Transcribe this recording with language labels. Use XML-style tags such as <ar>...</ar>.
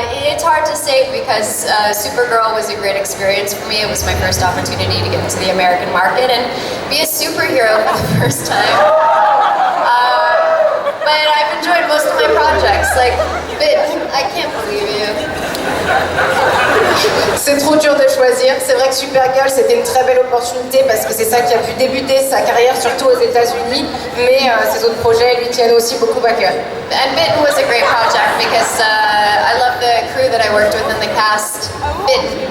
<en>It's hard to say because Supergirl was a great experience for me. It was my first opportunity to get into the American market and be a superhero for the first time. But I've enjoyed most of my projects. Like, but I can't believe you.</en> <fr>C'est trop dur de choisir. C'est vrai que Supergirl, c'était une très belle opportunité parce que c'est ça qui a pu débuter sa carrière, surtout aux États-Unis. Mais ses autres projets lui tiennent aussi beaucoup à cœur.</fr> <en>And Bit was a great project because I love the crew that I worked with in the cast. Bit.</en>